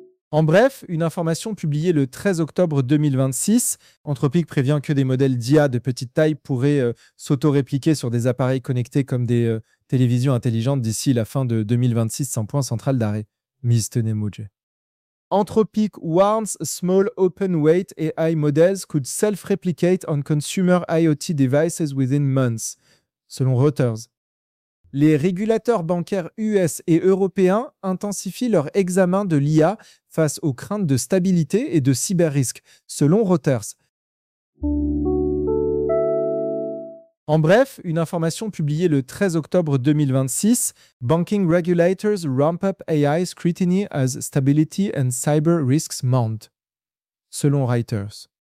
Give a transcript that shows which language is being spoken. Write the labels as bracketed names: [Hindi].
[French] En bref, une information publiée le 13 octobre 2026, Anthropic prévient que des modèles d'IA de petite taille pourraient s'auto-répliquer sur des appareils connectés comme des télévisions intelligentes d'ici la fin de 2026 sans point central d'arrêt. [English] Mr. Nemo. Anthropic warns small open weight AI models could self-replicate on consumer IoT devices within months, [French] selon Reuters. Les régulateurs bancaires [English] US [French] et européens intensifient leur examen de l'IA face aux craintes de stabilité et de cyber-risques, selon Reuters. En bref, une information publiée le 13 octobre 2026, [English] Banking regulators ramp up AI scrutiny as stability and cyber risks mount, [French] selon Reuters.